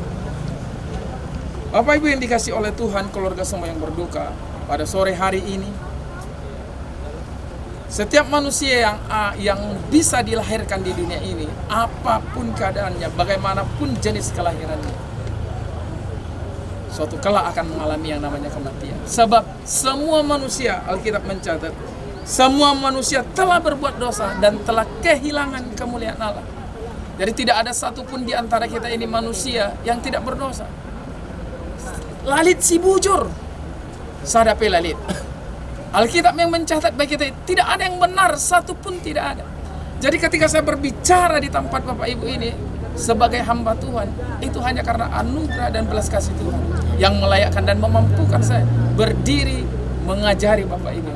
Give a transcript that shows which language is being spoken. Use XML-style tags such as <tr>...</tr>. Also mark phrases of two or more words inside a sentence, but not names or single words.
<id>Bapak Ibu yang dikasihi oleh Tuhan, keluarga semua yang berduka, pada sore hari ini, setiap manusia yang bisa dilahirkan di dunia ini, apapun keadaannya, bagaimanapun jenis kelahirannya, suatu kala akan mengalami yang namanya kematian. Sebab semua manusia, Alkitab mencatat, semua manusia telah berbuat dosa dan telah kehilangan kemuliaan Allah. Jadi tidak ada satupun di antara kita ini manusia yang tidak berdosa.</id> <btx>Lalit si bujur, sadape lalit.</btx> <id>Alkitab yang mencatat bagi kita, tidak ada yang benar, satupun tidak ada. Jadi ketika saya berbicara di tempat Bapak Ibu ini sebagai hamba Tuhan, itu hanya karena anugerah dan belas kasih Tuhan yang melayakkan dan memampukan saya berdiri mengajari Bapak Ibu.</id>